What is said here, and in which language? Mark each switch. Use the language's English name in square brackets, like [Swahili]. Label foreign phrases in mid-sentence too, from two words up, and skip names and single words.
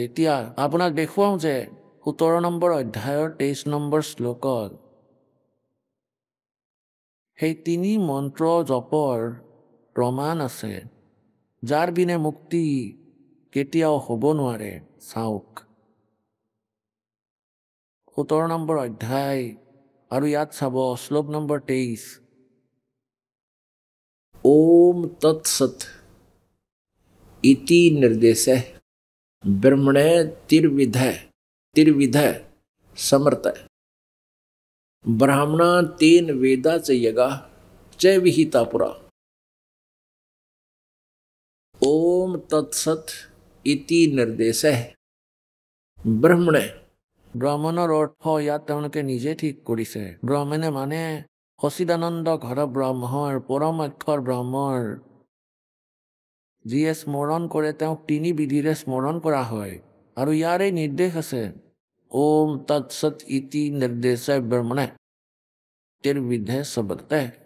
[Assamese] এতিয়া আপোনাক দেখুৱাওঁ যে 17 নম্বৰ অধ্যায়ৰ 23 নম্বৰ শ্লোকত সেই 3 মন্ত্ৰ জপৰ প্ৰমাণ আছে, যাৰ বিনে মুক্তি কেতিয়াও হ'ব নোৱাৰে। চাওক 17 নম্বৰ অধ্যায় আৰু ইয়াত চাব শ্লোক নম্বৰ 23। [Sanskrit] ओम तत्सत इति निर्देशे ब्रह्मणे तिर्विध समर्थ ब्राह्मणा तेन वेदा च यगा च विहिता पुरा। ओम तत्सत इति निर्देशे ब्रह्मणे। [Assamese] ব্ৰাহ্মণৰ অৰ্থ ইয়াত তেওঁলোকে নিজে ঠিক কৰিছে। ব্ৰাহ্মণে মানে সচিদানন্দ ঘৰ ব্ৰহ্মৰ, পৰম অক্ষৰ ব্ৰহ্মৰ। যিয়ে স্মৰণ কৰে তেওঁক 3 বিধিৰে স্মৰণ কৰা হয়। আৰু ইয়াৰে নিৰ্দেশ আছে [Sanskrit] ओम तत्सत इति निर्देशे ब्रह्मणे तिर्विधे समर्ते।